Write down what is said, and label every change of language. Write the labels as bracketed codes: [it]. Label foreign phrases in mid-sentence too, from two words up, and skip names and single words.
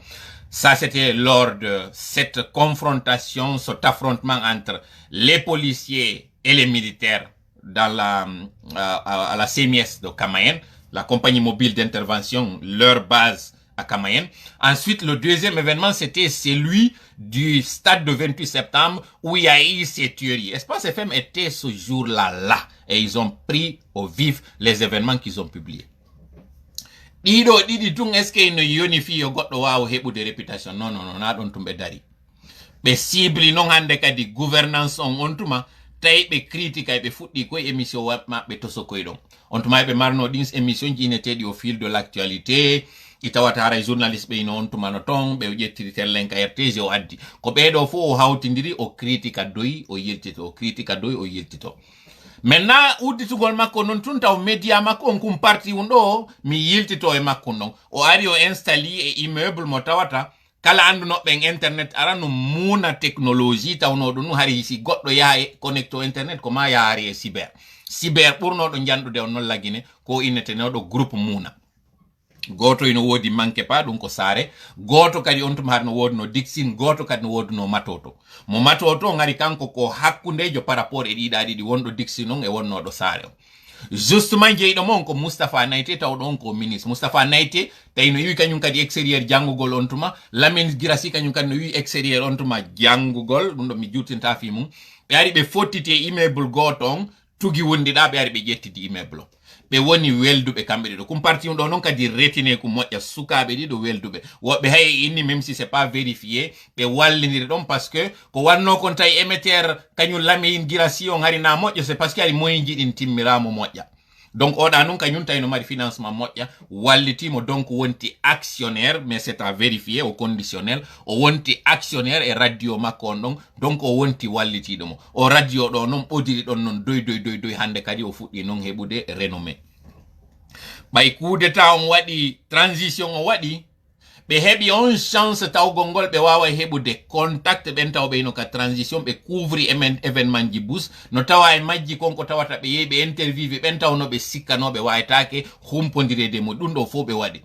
[fr] Ça, c'était lors de cette confrontation, cet affrontement entre les policiers et les militaires dans à la CMS de Camayen, la compagnie mobile d'intervention, leur base à Camayen. Ensuite, le deuxième événement, c'était celui du stade de 28 septembre où il y a eu ces tueries. Espace FM était ce jour-là, et ils ont pris au vif les événements qu'ils ont publiés. [ff] Ɗiɗo ɗiɗi tun est-ce que no yonifi yo goɗɗo wawa heɓude réputation? Non, na ɗon tumɓe dari. Ɓe cible non hande kadi gouvernance on tuma tawi ɓe critique ɓe fuɗɗi koye émission maɓɓe to sokoy ɗon. On tuma ɓe marno ɗin émission ji ineteɗi [fr] au fil de l'actualité, [ff] i tawata haray journaliste ɓe ino on tumano ton ɓe ƴettiri tellenka RTG o addi ko ɓeɗo fo o hawtidiri o critique doyi o yiltito, o critique doyi o yiltito. Maintenant udditugol makko non tun taw média makko on kum parti un ɗo mi yiltito e makko non o ari o installe e immeuble mo tawata kala andunoɓe internet ara no muna technologie tawnoɗo nu hari si goɗɗo yaha e connecto internet ko ma yaari e cyber ɓurnoɗo janɗude on non lagine ko innetenoɗo groupe muna. Goto ino wodi [fr] manque pas [ff] ɗum ko saare, goto kadi on tuma har no wodi no dixine, goto kadi no wodi no matoto. Mo matoto ngari kanko ko hakkundejo par rapport e ɗiɗa ɗiɗi wonɗo dixine on e wonnoɗo saare o. Justement jeyɗo mon ko Moustapha Naité tawɗo on ko ministre. Moustapha Naité tawi no wi kañum kadi extérieur janngugol on tuma, Lamine Girassi kañum kadi no wi extérieur on tuma janngugol, ɗum ɗo mi juttinta fi mum. Ɓe ari ɓe fottiti e immeuble goto on, tugi wondiɗa ɓe ari ɓe ƴettidi immeuble o. Ɓe woni welduɓe kamɓe ɗiɗo kum parti ɗo non kadi retine ko moƴƴa sukaɓe ɗiɗo welduɓe woɓɓe hay inni [fr] même si c'est pas vérifié [ff] ɓe wallidiri ɗon parce que ko wanno kon tawi émetteur kañum Lamine Girassi on hari na moƴƴa [fr] c'est parce que [ff] ari moyen ji ɗin timmiramo moƴƴa. Donc oɗa non kañum tawi no mari financement moƴƴa wallitimo donc wonti actionnaire [fr] mais c'est à vérifier au conditionnel [ff] o wonti actionnaire e radio makko on ɗon donc o wonti wallitiɗo mo o radio ɗo non ɓodiri ɗon non doy hande kadi o fuɗɗi non heɓude renommé. Ɓay [fr] coup d'état [ff] on waɗi transition o waɗi ɓe heɓi on chance tawgol ngol ɓe wawa heɓude contact ɓen taw ɓe ino ka transition ɓe couvri événement ji bus no tawa e majji konko tawata ɓe yehi ɓe interviewé ɓen tawno ɓe sikkanoɓe waytake humpodirede mo ɗum ɗo fo ɓe waɗi.